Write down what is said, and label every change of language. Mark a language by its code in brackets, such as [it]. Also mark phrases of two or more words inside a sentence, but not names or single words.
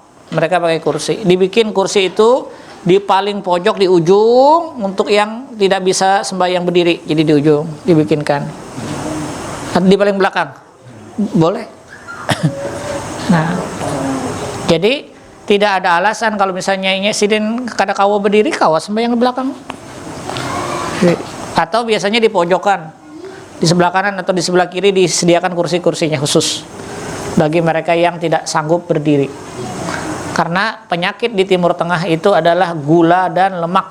[id] Mereka pakai kursi. Dibikin kursi itu di paling pojok di ujung untuk yang tidak bisa sembahyang berdiri. Jadi di ujung dibikinkan. Di paling belakang. Boleh. Nah, jadi tidak ada alasan kalau misalnya ini [bjn] sidin kada kawa berdiri, kawa sembahyang [id] di belakang. Atau biasanya di pojokan, di sebelah kanan atau di sebelah kiri disediakan kursi-kursinya khusus bagi mereka yang tidak sanggup berdiri. Karena penyakit di Timur Tengah itu adalah gula dan lemak.